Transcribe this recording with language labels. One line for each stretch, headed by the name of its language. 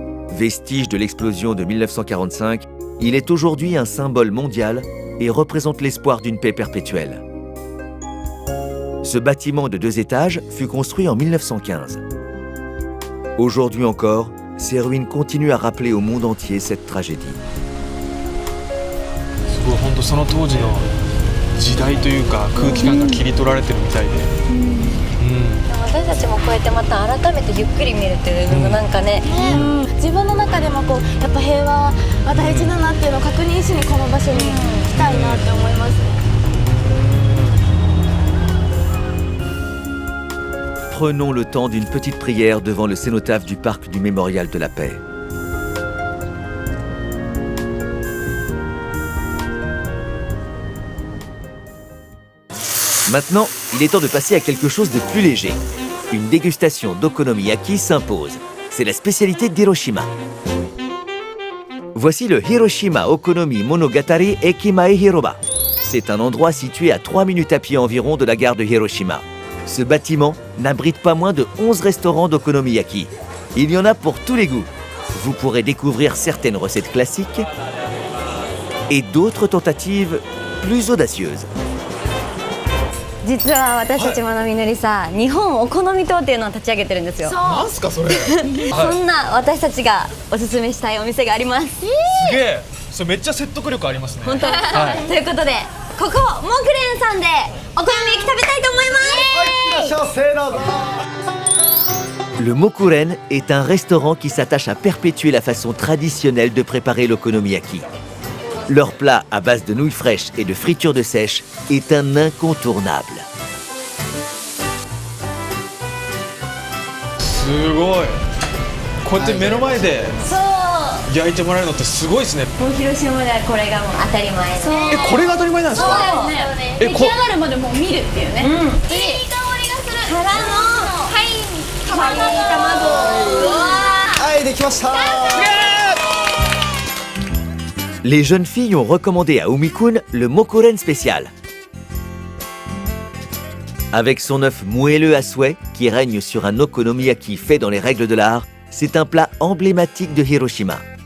French: Vestige de l'explosion de 1945, il est aujourd'hui un symbole mondial et représente l'espoir d'une paix perpétuelle. Ce bâtiment de 2 étages fut construit en 1915. Aujourd'hui encore, ses ruines continuent à rappeler au monde entier cette tragédie.
Japanese: すごい、本当その当時の時代というか空気感が切り取られてるみたいで。私たちもこうやってまた改めてゆっくり見るっていうのがなんかね、自分の中でもこうやっぱ平和は大事だなっていうのを確認しにこの場所に来たいなって思いますね。
French: Prenons le temps d'une petite prière devant le cénotaphe du parc du Mémorial de la Paix. Maintenant, il est temps de passer à quelque chose de plus léger. Une dégustation d'okonomiyaki s'impose. C'est la spécialité d'Hiroshima. Voici le Hiroshima Okonomi Monogatari Ekimae Hiroba. C'est un endroit situé à 3 minutes à pied environ de la gare de Hiroshima. Ce bâtiment n'abrite pas moins de 11 restaurants d'okonomiyaki. Il y en a pour tous les goûts. Vous pourrez découvrir certaines recettes classiques et d'autres tentatives plus audacieuses.
Japanese: 実は私たちまなみのりさ、日本お好み島っていうのを立ち上げてるんですよ。なんすかそれ。そんな私たちがおすすめしたいお店があります。すげえ、それめっちゃ説得力ありますね。本当。ということで、ここモクレンさんでお好み焼き食べたいと思います。いらっしゃいませ、どうぞ。
French: Le Mokuren est un restaurant qui s'attache à perpétuer la façon traditionnelle de préparer l'okonomiyaki. Leur plat à base de nouilles fraîches et de friture de sèche est un incontournable.
Japanese: すごい。こうやって目の前でそう焼いてもらえるのってすごいですね。もう広島ではこれがもう当たり前そうこれが当たり前なんですか？そうだよね出来上がるまでもう見るっていうねいい香りがするからのはい卵うわはいできました。
French: Les jeunes filles ont recommandé à Umi-kun le mokoren spécial. Avec son œuf moelleux à souhait qui règne sur un okonomiyaki fait dans les règles de l'art, c'est un plat emblématique de Hiroshima.